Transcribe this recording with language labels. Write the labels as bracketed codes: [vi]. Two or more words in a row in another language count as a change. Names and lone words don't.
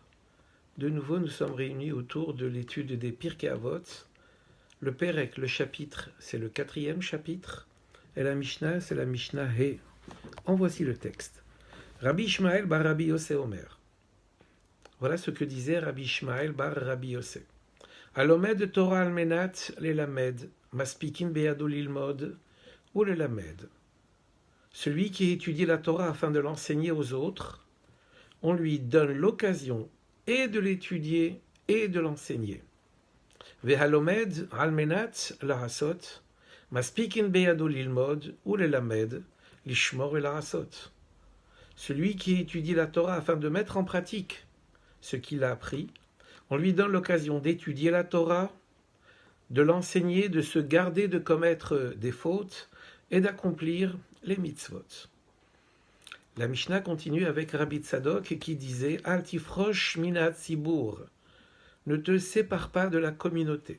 [fr] De nouveau, nous sommes réunis autour de l'étude des Pirkei Avot. Le Pérec, le chapitre, c'est le 4e chapitre, et la Mishnah, c'est la Mishnah He. En voici le texte. Rabbi Ishmael bar Rabbi Yossé Omer. Voilà ce que disait Rabbi Ishmael bar Rabbi Yossé. [he] הלומד תורה על מנת ללמד, מספיקין בידו ללמוד, וללמד. [fr] Celui qui étudie la Torah afin de l'enseigner aux autres, on lui donne l'occasion et de l'étudier et de l'enseigner. [he] והלומד על מנת לעשות, מספיקין בידו ללמוד וללמד, לשמור ולעשות. [fr] Celui qui étudie la Torah afin de mettre en pratique ce qu'il a appris, on lui donne l'occasion d'étudier la Torah, de l'enseigner, de se garder de commettre des fautes et d'accomplir les mitzvot. La Mishnah continue avec Rabbi Tzadok qui disait « [he] אל תפרוש מן הציבור [fr] » ne te sépare pas de la communauté.